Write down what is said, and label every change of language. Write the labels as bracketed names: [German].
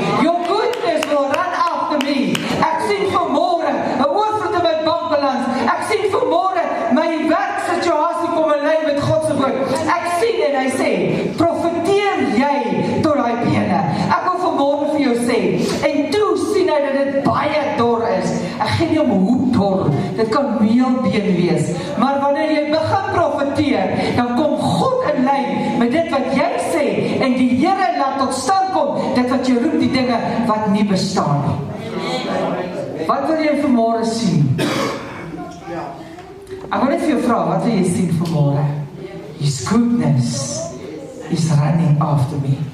[English] Your goodness will run after me. [Afrikaans] Ek sien vanmôre, 'n oorvloed in my bankbalans. Ek sien vanmôre, my werksituasie kom in lyn met God se woord. Ek sien, en hy sê, profeteer jy tot daai bene. Ek wil vanmôre vir jou sê, en toe sien hy dat dit baie dor is. Ek gee nie om hoe dor, dit kan meelbeen wees. Maar wanneer jy begin profeteer, dan kom God in lyn met dit wat jy sê, en die Here laat tot stand kom, dit wat jy roep, die dinge wat nie bestaan nie. Wat wil jy vanmôre sien? Ek wil net vir jou vra, wat wil jy sien vanmôre? [English] His goodness is running after me.